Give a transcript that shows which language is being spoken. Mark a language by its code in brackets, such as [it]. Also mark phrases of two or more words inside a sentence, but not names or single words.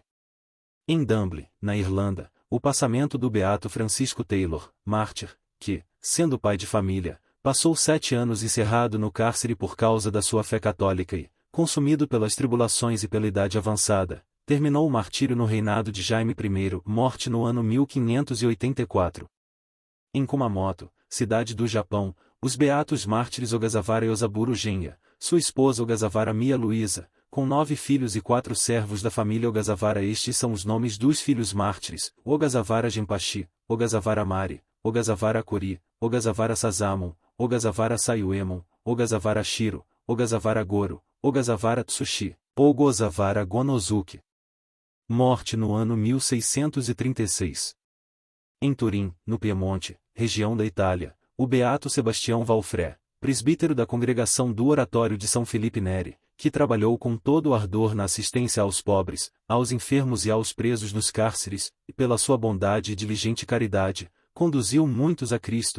[pt] Em Dumblin, na Irlanda, o passamento do beato Francisco Taylor, mártir, que, sendo pai de família, passou 7 anos encerrado no cárcere por causa da sua fé católica e, consumido pelas tribulações e pela idade avançada, terminou o martírio no reinado de Jaime I, morte no ano 1584. Em Kumamoto, cidade do Japão, os beatos mártires Ogasawara e Osaburo Genya, sua esposa Ogasawara Mia Luísa, com 9 filhos e 4 servos da família Ogasawara. Estes são os nomes dos filhos mártires: Ogasawara Genpachi, Ogasawara Mari, Ogasawara Kori, Ogasawara Sazamon, Ogasawara Sayuemon, Ogasawara Shiro, Ogasawara Goro, Ogasawara Tsushi, Ogasawara Gonozuki. Morte no ano 1636. Em Turim, no Piemonte, região da Itália, o beato Sebastião Valfré, presbítero da congregação do Oratório de São Felipe Neri, que trabalhou com todo o ardor na assistência aos pobres, aos enfermos e aos presos nos cárceres, e pela sua bondade e diligente caridade, conduziu muitos a Cristo.